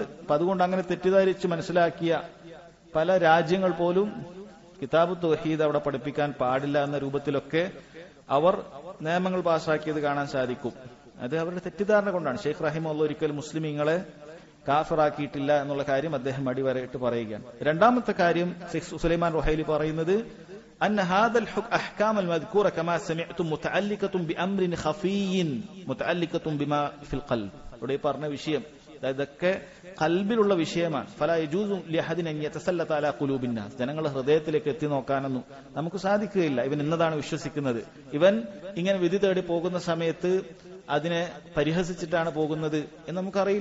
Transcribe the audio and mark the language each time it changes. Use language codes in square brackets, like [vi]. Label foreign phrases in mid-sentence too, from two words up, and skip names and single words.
[ml] അപ്പൊ അതുകൊണ്ട് അങ്ങനെ തെറ്റിദ്ധരിച്ച് മനസ്സിലാക്കിയ പല രാജ്യങ്ങൾ പോലും കിതാബ് തൗഹീദ് അവിടെ പഠിപ്പിക്കാൻ പാടില്ല എന്ന രൂപത്തിലൊക്കെ അവർ നിയമങ്ങൾ പാസാക്കിയത് കാണാൻ സാധിക്കും. അത് അവരുടെ തെറ്റിദ്ധാരണ കൊണ്ടാണ്. ഷെയ്ഖ് റഹിമഹുല്ലാഹ് ഒരിക്കലും മുസ്ലിമീങ്ങളെ കാഫിറാക്കിയിട്ടില്ല എന്നുള്ള കാര്യം അദ്ദേഹം അടിവരയിട്ട് പറയുകയാണ്. രണ്ടാമത്തെ കാര്യം ഷെയ്ഖ് സുലൈമാൻ റുഹൈലി പറയുന്നത് [ar] أن هذا الأحكام المذكورة كما سمعتم متعلقة بأمر خفي متعلقة بما في القلب. [ml] ഇവിടെ പറഞ്ഞ വിഷയം ഇതൊക്കെ ഖൽബിലുള്ള വിഷയമാണ്. [ar] فلا يجوز لأحد أن يتسلط على قلوب الناس. [ml] ജനങ്ങളുടെ ഹൃദയത്തിലേക്ക് എത്തി നോക്കാനൊന്നും നമുക്ക് സാധിക്കുകയില്ല. ഇവൻ എന്നതാണ് വിശ്വസിക്കുന്നത്, ഇവൻ ഇങ്ങനെ വിധി തേടി പോകുന്ന സമയത്ത് അതിനെ പരിഹസിച്ചിട്ടാണ് പോകുന്നത് എന്ന് നമുക്കറിയില്ല.